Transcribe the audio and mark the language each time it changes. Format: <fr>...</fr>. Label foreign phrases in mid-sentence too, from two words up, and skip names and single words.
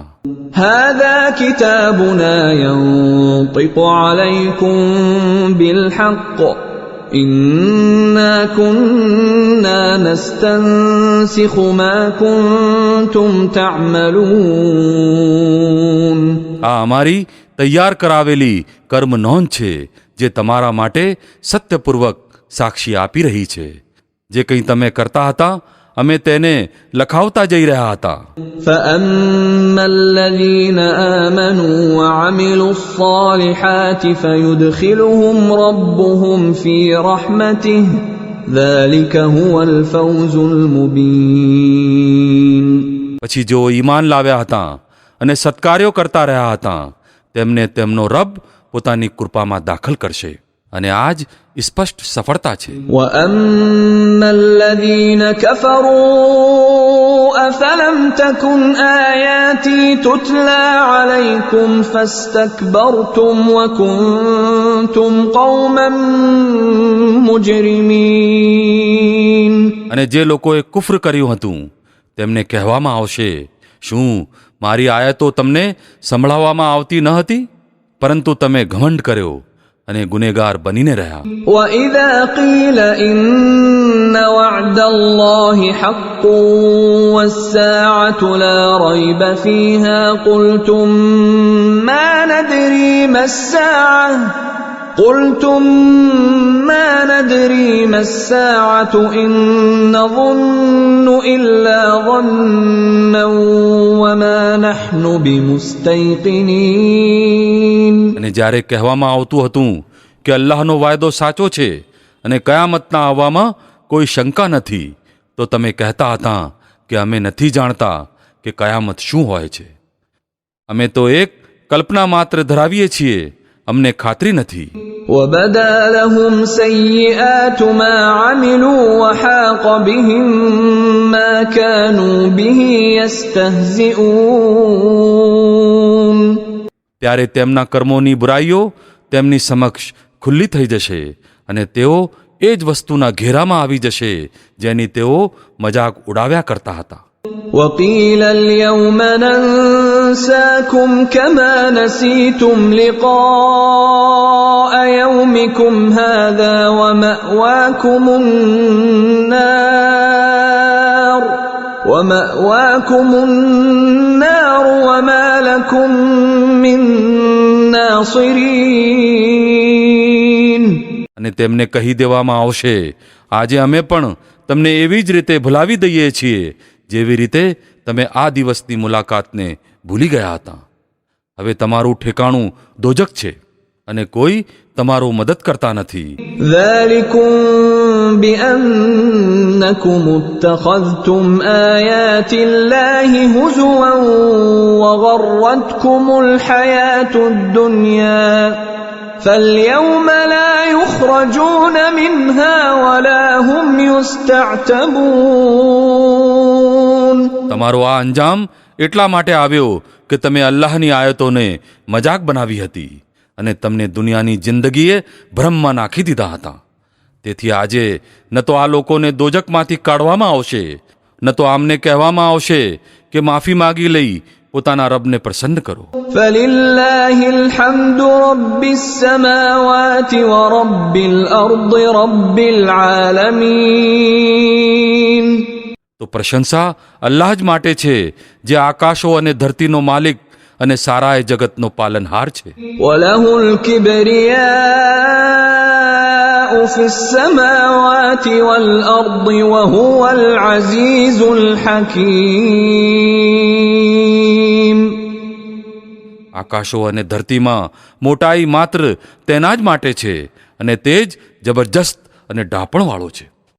<ar>هَذَا كِتَابُنَا يَنطِقُ عَلَيْكُمْ بِالْحَقِّ إِنَّا كُنَّا نَسْتَنسِخُ مَا كُنتُمْ تَعْمَلُونَ.</ar> <gu>આ અમારી તૈયાર કરાવેલી કર્મ નોંધ છે જે તમારા માટે સત્યપૂર્વક સાક્ષી આપી રહી છે. જે કંઈ તમે કરતા હતા અમે તેને લખાવતા જઈ રહ્યા હતા.</gu> <ar>فأما الذين آمنوا وعملوا الصالحات فيدخلهم ربهم في رحمته ذلك هو الفوز المبين.</ar> <gu>પછી જેઓ ઈમાન લાવ્યા હતા અને સત્કાર્યો કરતા રહ્યા હતા તેમને તેમનો રબ પોતાની કૃપામાં દાખલ કરશે અને આ જ સ્પષ્ટ સફળતા છે.</gu> <ar>وأما الذين كفروا أفلم تكن آياتي تتلى عليكم فاستكبرتم وكنتم قوما مجرمين.</ar> <gu>અને જે લોકોએ કુફ્ર કર્યું હતું તેમને કહેવામાં આવશે, શું મારી આયતો તમને સંભળાવવામાં આવતી ન હતી? પરંતુ તમે ઘમંડ કર્યો અને ગુનેગાર બનીને રહ્યા.</gu> <ar>وإذا قيل إن وعد الله حق والساعة لا ريب فيها قلتم ما ندري ما الساعة إن نظن إلا ظنا وما نحن بمستيقنين.</ar> <gu>અને જ્યારે કહેવામાં આવતું હતું કે અલ્લાહનો વાયદો સાચો છે અને કયામતના આવવામાં કોઈ શંકા નથી, તો તમે કહેતા હતા કે અમે નથી જાણતા કે કયામત શું હોય છે. અમે તો એક કલ્પના માત્ર ધરાવીએ છીએ, અમને ખાતરી નથી.</gu> <ar>وبدا لهم سيئات ما عملوا وحاق بهم ما كانوا به يستهزئون.</ar> <gu>ત્યારે તેમના કર્મોની બુરાઈઓ તેમની સમક્ષ ખુલ્લી થઈ જશે અને તેઓ એ જ વસ્તુના ઘેરામાં આવી જશે જેની તેઓ મજાક ઉડાવ્યા કરતા હતા.</gu> <ar>وقيل اليوم ننساكم كما نسيتم لقاء يومكم هذا ومأواكم النار وما لكم من ناصرين.</ar> <gu>અને તેમને કહી દેવામાં આવશે, આજે અમે પણ તમને એવી જ રીતે ભૂલાવી દઈએ છીએ જેવી રીતે તમે આ દિવસની મુલાકાતને ભૂલી ગયા હતા. હવે તમારું ઠેકાણું દોજક છે અને કોઈ તમારો મદદ કરતા નથી.</gu> <ar>ذلكم بأنكم اتخذتم آيات الله هزوا وغرتكم الحياة الدنيا فاليوم لا يخرجون منها ولا هم يستعتبون.</ar> <gu>તમારો આ અંજામ એટલા માટે આવ્યો કે તમે અલ્લાહની આયતોને મજાક બનાવી હતી અને તમને દુનિયાની જિંદગીએ ભ્રમમાં નાખી દીધા હતા. તેથી આજે ન તો આ લોકોને દોજકમાંથી કાઢવામાં આવશે, ન તો આમને કહેવામાં આવશે કે માફી માગી લઈ પોતાના રબને પ્રસન્ન કરો.</gu> <ar>فلله الحمد رب السماوات ورب الأرض رب العالمين.</ar> <gu>તો પ્રશંસા અલ્લાહ જ માટે છે જે આકાશો અને ધરતીનો માલિક અને સારાએ જગતનો પાલનહાર છે.</gu> <ar>وله الكبرياء في السماوات والأرض وهو العزيز الحكيم.</ar> <gu>આકાશો અને ધરતીમાં મોટાઈ માત્ર તેના જ માટે છે અને તે જ જબરજસ્ત અને ડાપણવાળો છે.</gu>